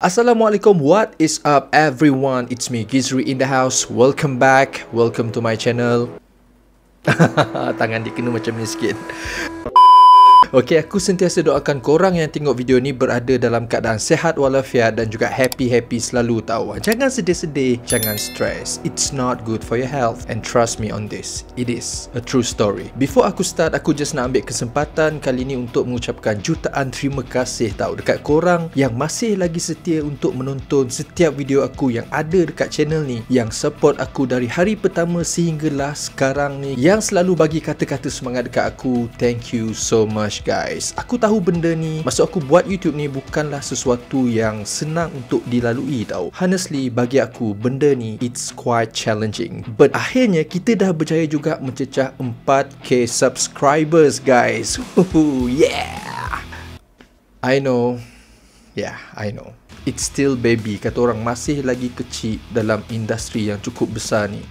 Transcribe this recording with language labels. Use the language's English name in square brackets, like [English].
[English] Assalamualaikum, what is up everyone? It's me Gizri in the house. Welcome back, welcome to my channel. [Malay] Tangan dikena macam ni sikit. Okey, aku sentiasa doakan korang yang tengok video ni berada dalam keadaan sehat walafiat dan juga happy-happy selalu tahu. Jangan sedih-sedih, jangan stress. [English] It's not good for your health and trust me on this. It is a true story. [Malay] Before aku start, aku just nak ambil kesempatan kali ni untuk mengucapkan jutaan terima kasih tahu dekat korang yang masih lagi setia untuk menonton setiap video aku yang ada dekat channel ni, yang support aku dari hari pertama sehinggalah sekarang ni, yang selalu bagi kata-kata semangat dekat aku. [English] Thank you so much guys. [Malay] Aku tahu benda ni, maksud aku buat YouTube ni bukanlah sesuatu yang senang untuk dilalui tau. Honestly, bagi aku benda ni [English] it's quite challenging. [Malay] But akhirnya kita dah berjaya juga mencecah 4k subscribers guys. [English] Yeah. I know. Yeah, I know. It's still baby, [Malay] kata orang, masih lagi kecil dalam industri yang cukup besar ni.